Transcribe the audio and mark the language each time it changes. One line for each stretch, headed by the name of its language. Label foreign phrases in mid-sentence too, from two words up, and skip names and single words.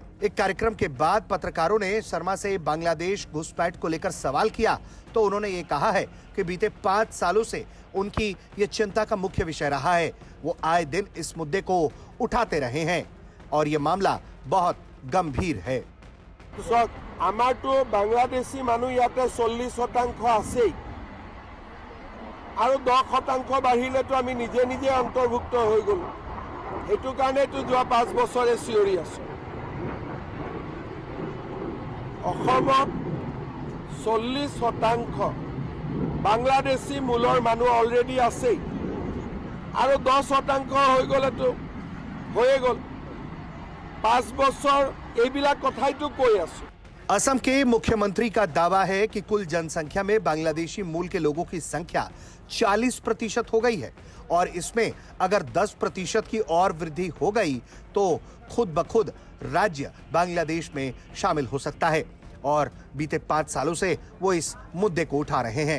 Hindi: एक कार्यक्रम के बाद पत्रकारों ने शर्मा से बांग्लादेश घुसपैठ को लेकर सवाल किया तो उन्होंने ये कहा है कि बीते 5 सालों से उनकी ये चिंता का मुख्य विषय रहा है। वो आए दिन इस मुद्दे को उठाते रहे हैं और ये मामला बहुत गंभीर है।
Assamese: বাংলাদেশী মানু যাতে 40% आছেই আৰু 10% বাঢ়িলে তো আমি নিজে নিজে অন্তৰ্ভুক্ত হৈ গলো। এইটো কাৰণে তো যোৱা 5 বছৰে চিঞৰি আছো। অসমত 40% বাংলাদেশী মূলৰ মানুহ অলৰেডি আছেই আৰু 10% হৈ গলে তো হৈয়ে গল। 5 বছৰ এইবিলাক কথাই তো কৈ আছো।
Hindi: असम के मुख्यमंत्री का दावा है कि कुल जनसंख्या में बांग्लादेशी मूल के लोगों की संख्या 40% हो गई है और इसमें अगर 10% की और वृद्धि हो गई तो खुद ब खुद राज्य बांग्लादेश में शामिल हो सकता है और बीते 5 सालों से वो इस मुद्दे को उठा रहे हैं।